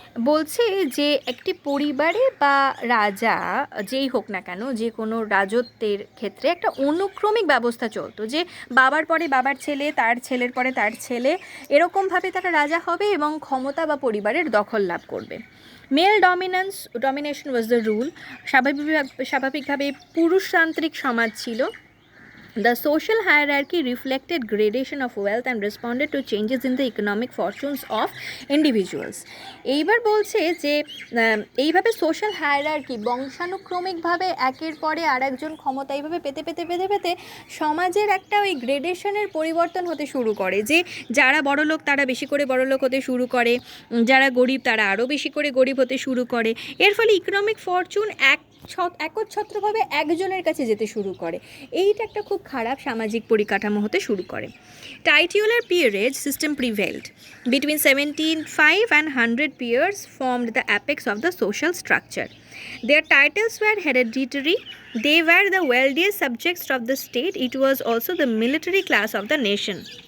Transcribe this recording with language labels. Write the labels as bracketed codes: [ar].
[bn] বলছে যে একটি পরিবারে বা রাজা যেই হোক না কেন, যে কোনো রাজত্বের ক্ষেত্রে একটা অনুক্রমিক ব্যবস্থা চলতো, যে বাবার পরে বাবার ছেলে, তার ছেলের পরে তার ছেলে, এরকমভাবে তারা রাজা হবে এবং ক্ষমতা বা পরিবারের দখল লাভ করবে। [en] Male domination was the rule. [bn] স্বাভাবিকভাবে পুরুষতান্ত্রিক সমাজ ছিল। [en] The social hierarchy reflected gradation of wealth and responded to changes in the economic fortunes of individuals. [bn] এইবার বলছে যে এইভাবে সোশ্যাল হায়ারার্কি বংশানুক্রমিকভাবে একের পরে আরেকজন ক্ষমতা এইভাবে পেতে পেতে পেতে পেতে সমাজের একটা ওই গ্রেডেশনের পরিবর্তন হতে শুরু করে, যে যারা বড় লোক তারা বেশি করে বড় লোক হতে শুরু করে, যারা গরিব তারা আরও বেশি করে গরিব হতে শুরু করে। এর ফলে ইকোনমিক ফরচুন একচ্ছত্রভাবে একজনের কাছে যেতে শুরু করে। এইটা একটা খুব খারাপ সামাজিক পরিকাঠামো হতে শুরু করে। [en] Titular peerage system prevailed. Between 75 and 100 peers formed the apex of the social structure. Their titles were hereditary. They were the wealthiest subjects of the state. It was also the military class of the nation.